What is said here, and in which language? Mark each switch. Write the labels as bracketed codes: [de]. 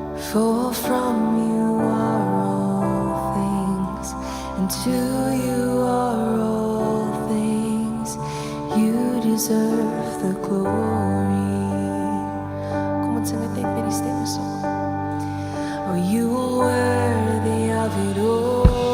[en] For from you are all things, and to you are all things. You deserve the glory. [af] Kom ons sing dit net met die stemme saam. [en] Oh, you are worthy of it all.